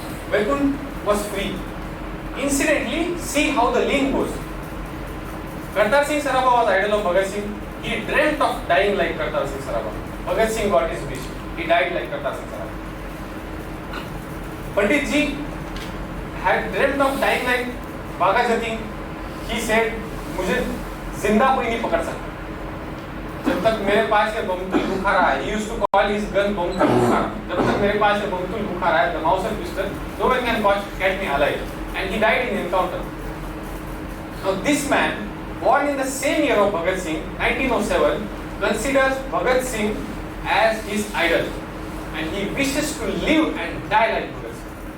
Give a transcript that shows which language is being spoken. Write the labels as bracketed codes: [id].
[en] Vaikunth was free. Incidentally, see how the link goes. Kartar Singh Sarabha was idol of Bhagat Singh. He dreamt of dying like Kartar Singh Sarabha. Bhagat Singh got his wish. He died like Kartar Singh Sarabha. Pandit ji had dreamt of dying like Bhagat Jatin. He said, [hi] मुझे जिंदा कोई नहीं पकड़ सकता जब तक मेरे पास ये बमतुल बुखार है. [en] He used to call his gun Bamtul Bukhar. [hi] जब तक मेरे पास ये बमतुल बुखार है, [en] the Mauser pistol, no one can catch me alive. And he died in encounter. Now this man, born in the same year of Bhagat Singh, 1907, considers Bhagat Singh as his idol, and he wishes to live and die like Bhagat Singh.